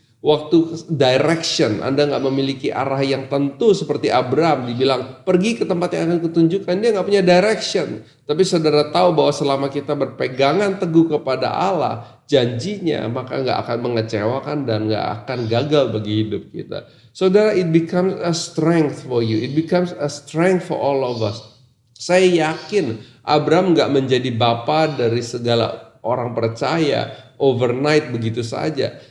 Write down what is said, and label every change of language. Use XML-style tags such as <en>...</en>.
<id>Waktu direction, Anda gak memiliki arah yang tentu seperti Abraham, dibilang pergi ke tempat yang akan kutunjukkan, dia gak punya direction. Tapi saudara tahu bahwa selama kita berpegangan teguh kepada Allah, janjinya, maka gak akan mengecewakan dan gak akan gagal bagi hidup kita.</id> <en>Saudara, it becomes a strength for you, it becomes a strength for all of us.</en> <id>Saya yakin Abraham gak menjadi bapa dari segala orang percaya overnight begitu saja.</id>